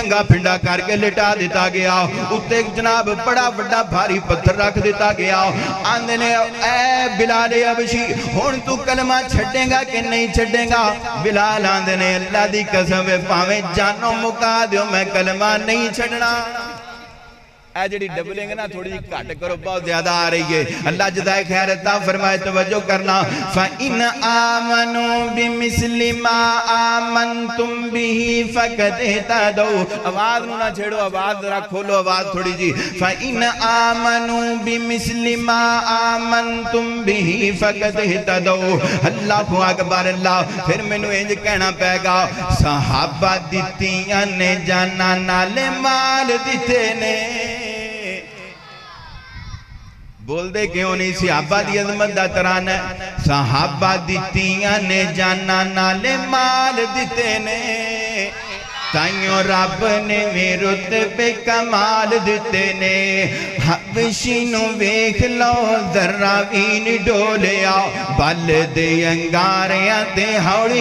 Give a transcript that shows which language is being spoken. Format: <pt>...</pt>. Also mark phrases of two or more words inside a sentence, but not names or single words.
<pa>ننگا پنڈا کر کے لٹا دتا گیا اتے جناب بڑا بڑا بھاری پتھر رکھ دتا گیا آندے نے اے بلال حبشی ہن تو کلمہ چھڈے گا کہ نہیں چھڈے گا بلال آندے نے اللہ دی قسم ہے بھاویں جانوں مکا دیو میں کلمہ نہیں چھڈنا جی ڈبلنگ نا تھوڑی گھٹ کرو بہت زیادہ آ رہی ہے اللہ جزائے خیر عطا فرمائے توجہ کرنا</pa> <ar>فإن آمنوا بمثل ما آمنتم به فقد اهتدوا</ar> <pa>آواز نوں نا چھیڑو آواز ذرا کھولو آواز تھوڑی جی</pa> <ar>فإن آمنوا بمثل ما آمنتم به فقد اهتدوا الله أكبر</ar> <pa>اللہ فیر مینوں انج کہنا پیگا صحابہ دتیاں نے جاناں نالے مال دتے نے بول دے کیوں نہیں صحابہ دی عظمت دا ترانہ صحابہ دتیاں نے جاناں نالے مال دتے نے تائیوں رب نے رتبے کمال دتے نے حبشی نوں ویکھ لو ذرا بھی نہیں ڈولیا بل دے انگاریاں تے ہولی</pa>